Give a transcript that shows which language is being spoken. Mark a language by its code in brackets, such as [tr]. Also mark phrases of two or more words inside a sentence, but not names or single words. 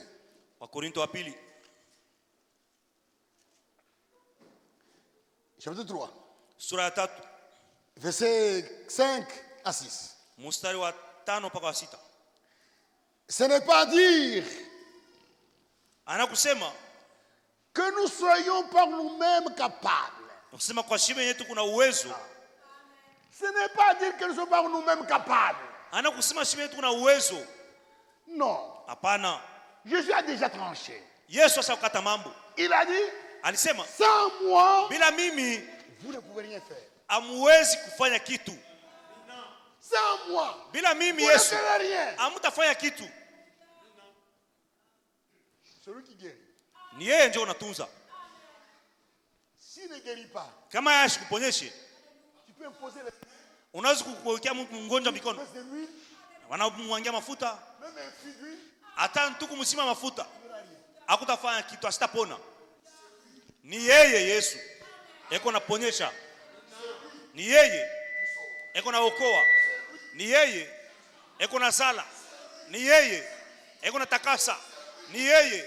[sw] Wakorinto wa pili. [fr] Chapitre 3. [sw] Sura ya 3. [fr] Versets 5 à 6. [sw] Mstari wa 5 mpaka wa 6. [fr] Ce n'est pas dire [sw] Anakusema [fr] que nous soyons par nous-mêmes capables. [sw] kusema kwa shibe yetu kuna uwezo. [fr] Ce n'est pas dire que nous sommes par nous-mêmes capables. [sw] Anakusema shibe yetu kuna uwezo. [fr] Non. [sw] Hapana. [fr] Jésus a déjà tranché. [sw] Yesu asakata mambo. [fr] Il a dit, [sw] Alisema [fr] sans moi, [sw] bila mimi [fr] vous ne pouvez rien faire. [sw] hamwezi kufanya kitu. [fr] Sans moi, [sw] Bila mimi [fr] vous ne Yesu ferez rien. [sw] hamtafanya kitu. [fr] Celui qui guérit. [sw] Ni yeye ndio unatunza. [fr] S'il ne guérit pas, [sw] Kama yeye ashikuponyeshe, [fr] tu peux imposer les [sw] unaweza kuwekea mgonjwa mikono. [fr] de l'huile, [sw] Wanamwangia mafuta, [fr] même un fil d'huile, [sw] hata ntuku msima mafuta. Hakutafanya kitu, asitapona. Ni yeye Yesu. Eko naponyesha. Ni yeye. Eko na okoa. Ni yeye. Eko na sala. Ni yeye. Eko na takasa. Ni yeye.